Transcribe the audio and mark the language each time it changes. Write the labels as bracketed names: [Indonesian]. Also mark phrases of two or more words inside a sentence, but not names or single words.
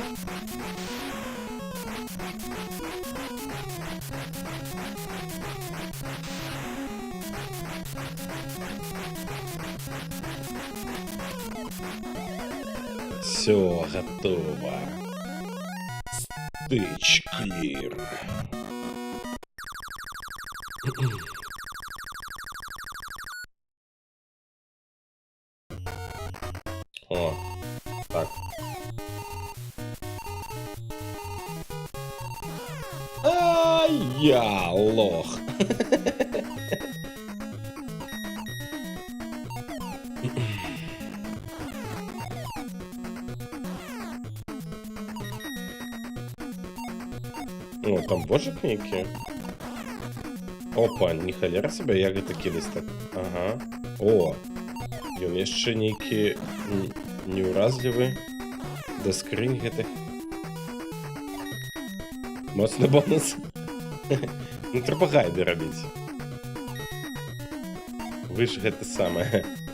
[Russian] Все готово. [English] Stage clear. [Russian] О, так. Ай, я лох. О, там божик некий. Опа, не холера себе, ягоды кидать так. Ага. [Belarusian] О, ён яшчэ нейкі неуразлівы да скрынь гэтых. Моцны бонус. Ну трэба гайды рабіць. Вы ж гэта самае.